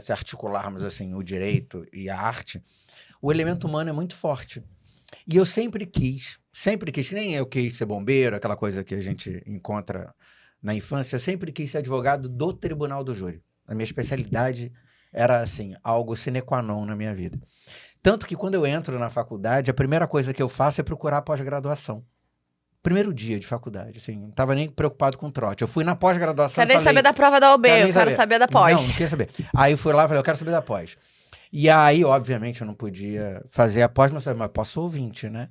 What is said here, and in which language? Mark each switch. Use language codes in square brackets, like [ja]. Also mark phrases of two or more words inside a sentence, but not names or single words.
[pt] Se articularmos assim, o direito e a arte, o elemento humano é muito forte. E eu sempre quis, que nem eu quis ser bombeiro, aquela coisa que a gente encontra na infância, eu sempre quis ser advogado do tribunal do júri. A minha especialidade era, assim, algo [la] sine qua non [pt] na minha vida. Tanto que quando eu entro na faculdade, a primeira coisa que eu faço é procurar pós-graduação. Primeiro dia de faculdade, assim, não estava nem preocupado com trote. Eu fui na pós-graduação Quero nem saber da prova da OB, eu quero saber da pós. Não queria saber. Aí eu fui lá e falei, eu quero saber da pós. E aí, obviamente, eu não podia fazer a pós, mas eu falei, mas posso ser ouvinte, né?